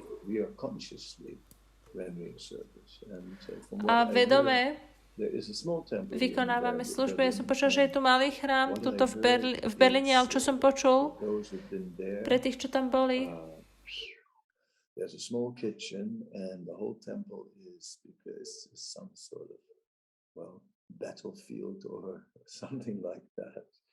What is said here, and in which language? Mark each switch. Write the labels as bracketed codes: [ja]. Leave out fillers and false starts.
[en] We are consciously rendering service. [sk] A vedome vykonávame službu. Ja som počul, že je tu malý chrám tuto v Berlíne, ale čo som počul pre tých, čo tam boli, [en] there's a small kitchen and the whole temple is because some sort of, well, battlefield or something like that.